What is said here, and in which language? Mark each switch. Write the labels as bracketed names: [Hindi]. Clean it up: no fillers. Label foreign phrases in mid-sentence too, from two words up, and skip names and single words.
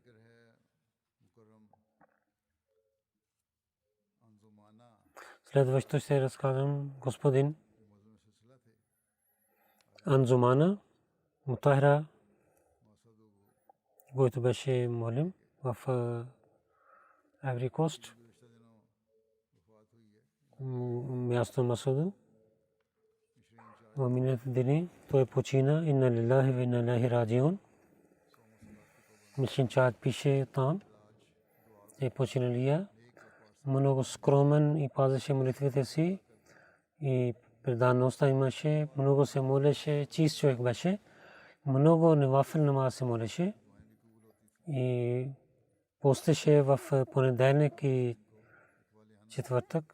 [Bulgarian] Следващо ще разказвам господин Анзумана Мутахира, който беше молим в Айври Кост, място Масуду. В миналите дни той почина. [Arabic] إنا لله وإنا إليه راجعون. [Bulgarian] Мишин Чад пише там. Е починалия. Много скромен и пазеше молитвите си и предаността имаше. Много се молеше, чист човек беше. Много [Urdu] نوافل نماز [Bulgarian] се молеше и постеше в понеделник и четвъртък.